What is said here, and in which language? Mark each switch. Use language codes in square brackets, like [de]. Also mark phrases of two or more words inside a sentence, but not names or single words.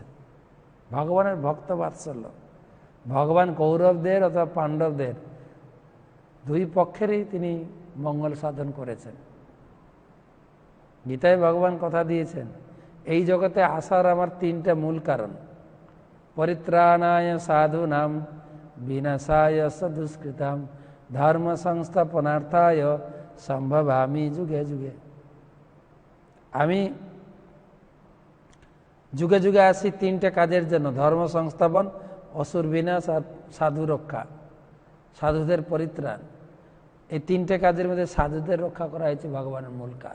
[bn] ভগবানের ভক্ত বাৎসল্য, ভগবান কৌরবদের অথবা পাণ্ডবদের দুই পক্ষেরই তিনি মঙ্গল সাধন করেছেন। গীতায় ভগবান কথা দিয়েছেন, এই জগতে আসার আমার তিনটা মূল কারণ, [sa] পরিত্রাণায় সাধুনাম বিনাশায় দুষ্কৃতাম ধর্ম সংস্থাপনার্থায় সম্ভবামি যুগে যুগে। [bn] আমি যুগে যুগে আসি তিনটে কাজের জন্য, ধর্ম সংস্থাপন, অসুর বিনাশ আর সাধু রক্ষা, সাধুদের পরিত্রাণ। এই তিনটে কাজের মধ্যে সাধুদের রক্ষা করা হয়েছে ভগবানের মূল কাজ।